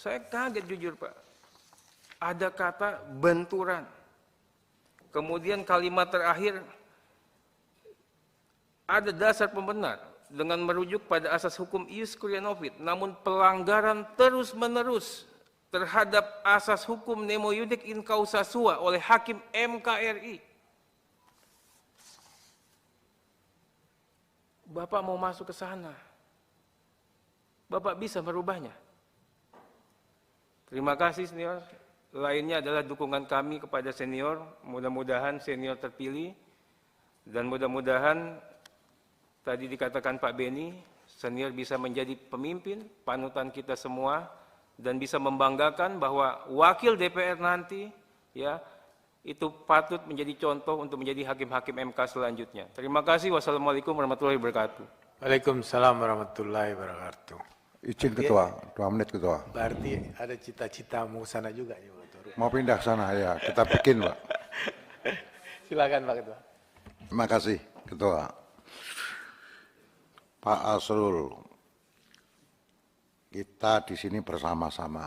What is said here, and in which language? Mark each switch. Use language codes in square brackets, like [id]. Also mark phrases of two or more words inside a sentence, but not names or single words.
[id] Saya kaget jujur Pak. Ada kata benturan. Kemudian kalimat terakhir, ada dasar pembenar dengan merujuk pada asas hukum [la] ius curia novit, [id] namun pelanggaran terus-menerus terhadap asas hukum [la] nemo iudec in causa sua [id] oleh Hakim MKRI. Bapak mau masuk ke sana, Bapak bisa merubahnya. Terima kasih senior. Lainnya adalah dukungan kami kepada senior. Mudah-mudahan senior terpilih. Dan mudah-mudahan tadi dikatakan Pak Beni, senior bisa menjadi pemimpin, panutan kita semua. Dan bisa membanggakan bahwa wakil DPR nanti ya itu patut menjadi contoh untuk menjadi hakim-hakim MK selanjutnya. Terima kasih. [ar] والسلام عليكم ورحمة الله وبركاته. وعليكم السلام ورحمة الله وبركاته. [id] Izin Ketua, 2 menit Ketua. Berarti ada cita-cita mau sana juga ya Pak Ketua. Mau pindah ke sana ya, kita bikin Pak. Silakan Pak Ketua. Terima kasih Ketua. Pak Asrul, kita di sini bersama-sama.